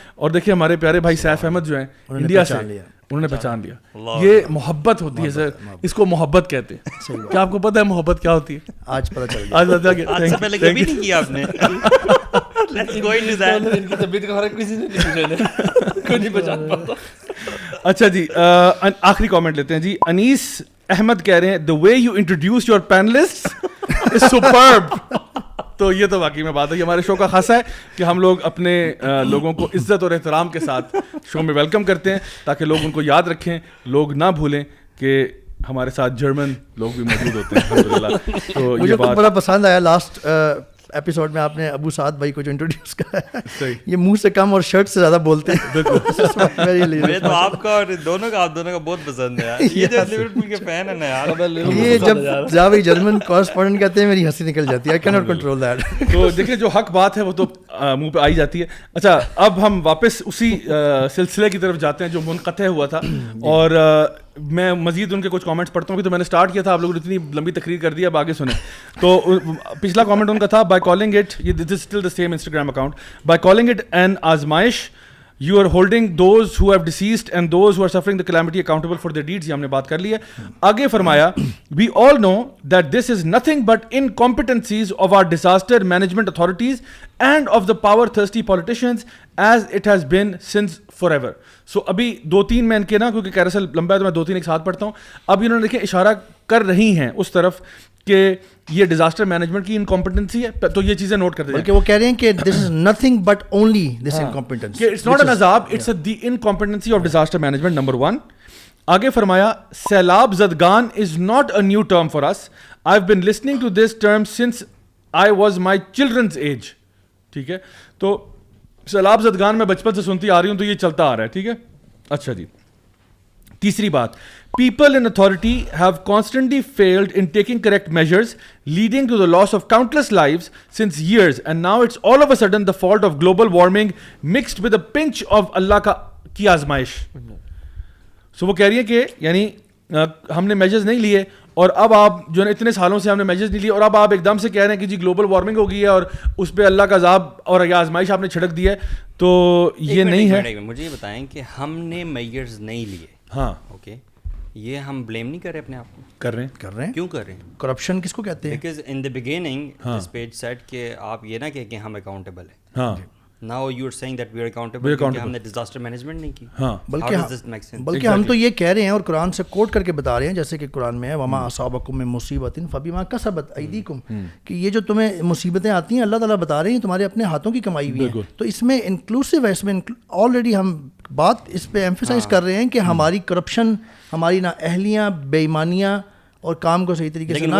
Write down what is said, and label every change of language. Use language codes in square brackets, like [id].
[ur] اور دیکھیے ہمارے پیارے بھائی سیف احمد جو ہیں انڈیا سے, انہوں نے پہچان لیا. یہ محبت ہوتی ہے سر, اس کو محبت کہتے ہیں. کیا آپ کو پتا ہے محبت کیا ہوتی ہے؟ آج پتہ چل آج پتہ گیا. آج سے پہلے کبھی نہیں کیا آپ نے. [en] Let's go into that. [ur] ان کی طبیعت کا فرق کسی نے نہیں پہچان پاتا. اچھا جی, آخری کامنٹ لیتے ہیں جی. انیس احمد کہہ رہے ہیں [en] the way you introduce your panelists is superb. [ur] تو یہ تو واقعی میں بات ہے, یہ ہمارے شو کا خاصہ ہے کہ ہم لوگ اپنے لوگوں کو عزت اور احترام کے ساتھ شو میں ویلکم کرتے ہیں تاکہ لوگ ان کو یاد رکھیں, لوگ نہ بھولیں کہ ہمارے ساتھ جرمن لوگ بھی موجود ہوتے ہیں الحمدللہ. تو مجھے بڑا پسند آیا لاسٹ ایپیسوڈ میں آپ نے ابو سعد بھائی کو جو انٹروڈیوس کرا, یہ منہ سے کم اور شرٹ سے زیادہ بولتے ہیں. مجھے تو آپ کا اور دونوں کا بہت پسند ہے. یہ جو لیورپول کے فین ہیں نا یار, یہ جب ضیاء بھائی جرمن کورسپونڈنٹ کہتے ہیں میری ہنسی نکل جاتی ہے. [en] I can not control that. [ur] تو دیکھیں جو حق بات ہے وہ تو منہ پہ آئی جاتی ہے. اچھا اب ہم واپس اسی سلسلے کی طرف جاتے ہیں جو منقطع ہوا تھا, اور میں مزید ان کے کچھ کامنٹس پڑھتا ہوں. تو میں نے اسٹارٹ کیا تھا, آپ لوگوں نے اتنی لمبی تقریر کر دی, اب آگے سنیں. تو پچھلا کامنٹ ان کا تھا, [en] By calling it, this is still the same Instagram account, by calling it an آزمائش you are holding those who have deceased and those who are suffering the calamity accountable for their deeds. [ur] یہ ہم نے بات کر لی ہے. آگے فرمایا [en] we all know that this is nothing but incompetencies of our disaster management authorities and of the power thirsty politicians as it has been since forever. [ur] So ابھی 2-3 میں ان کے نا, کیونکہ کیرسل لمبا ہے تو میں 2-3 ایک ساتھ پڑھتا ہوں. اب انہوں نے دیکھیں اشارہ کر رہی ہیں اس طرف کہ یہ ڈیزاسٹر مینجمنٹ کی انکمپٹنسی ہے. تو یہ چیزیں نوٹ کر دیں, بلکہ وہ کہہ رہے ہیں کہ [en] This is nothing but only this incompetency, it's not an عذاب, it's the incompetency of disaster management, number 1. [ur] آگے فرمایا سیلاب زدگان [en] Is not a new term for us, I have been listening to this term since I was my children's age. [ur] ٹھیک ہے, تو سیلاب زدگان میں بچپن سے سنتی آ رہی ہوں, تو یہ چلتا آ رہا ہے. ٹھیک ہے. اچھا جی, تیسری بات, [en] people in authority have constantly failed in taking correct measures, leading to the loss of countless lives since years, and now it's all of a sudden the fault of global warming mixed with a pinch of Allah [ur] کی آزمائش. سو وہ کہہ رہی ہے کہ یعنی ہم نے میجرز نہیں لیے, اور اب آپ جو ہے اتنے سالوں سے ہم نے میجرز نہیں لیے, اور اب آپ ایک دم سے کہہ رہے ہیں کہ جی گلوبل وارمنگ ہو گئی ہے اور اس پہ اللہ کا عذاب اور آزمائش آپ نے چھڑک دی ہے. تو یہ نہیں ہے. مجھے یہ بتائیں کہ ہم نے میجرز نہیں لیے, ہاں اوکے, یہ ہم بلیم نہیں کر رہے اپنے آپ کو, کر رہے ہیں. کیوں کر رہے ہیں؟ کرپشن کس کو کہتے ہیں؟ [en] because in the beginning this page set [ur] کہ آپ یہ نہ کہیں کہ ہم اکاؤنٹیبل ہیں. ہاں, [en] Now you're saying that we are accountable [ur] کہ ہم نے disaster management نہیں کی. ہاں بلکہ ہم تو یہ کہہ رہے ہیں اور قرآن سے کوٹ کر کے بتا رہے ہیں, جیسے کہ قرآن میں ہے [ar] وما اصابکم من مصیبۃ فبما کسبت ایدیکم, [ur] کہ یہ جو تمہیں مصیبتیں آتی ہیں اللہ تعالیٰ بتا رہے ہیں تمہارے اپنے ہاتھوں کی کمائی ہوئی ہیں. تو اس میں انکلوسیو ہے, اس میں آلریڈی ہم بات اس پہ ایمفیسائز کر رہے ہیں کہ ہماری کرپشن, ہماری نااہلیاں, بے ایمانیاں اور کام کو صحیح طریقے سے نہ کرنا.